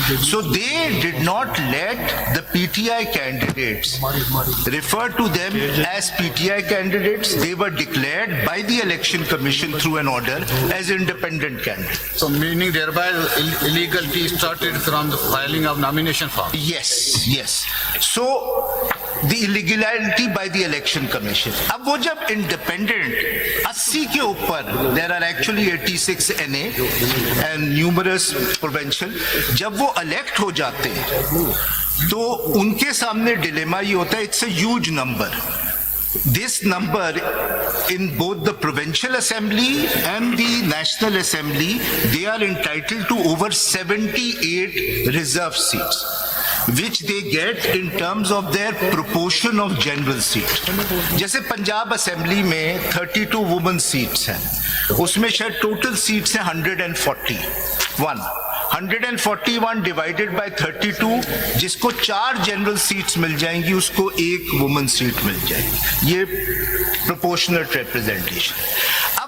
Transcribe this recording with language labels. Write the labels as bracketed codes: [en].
[en] So they did not let the PTI candidates refer to them as PTI candidates. They were declared by the election commission through an order as independent candidates. so meaning thereby illegality started from the filing of nomination form. Yes. So the illegality by the election commission. [hi] अब वो जब independent 80 के ऊपर, [en] there are actually 86 NA and numerous provincial, [hi] जब वो elect हो जाते हैं तो उनके सामने dilemma ये होता है, [en] it's a huge number. This number in both the provincial assembly and the national assembly, they are entitled to over 78 reserve seats, which they get in terms of their proportion of general seat. [hi] जैसे Punjab assembly में 32 women seats हैं, उसमें शायद total seats हैं 141. 141 divided by 32, जिसको 4 general seats मिल जाएंगी उसको 1 women seat मिल जाएगी. ये प्रोपोर्शनल रिप्रेजेंटेशन. अब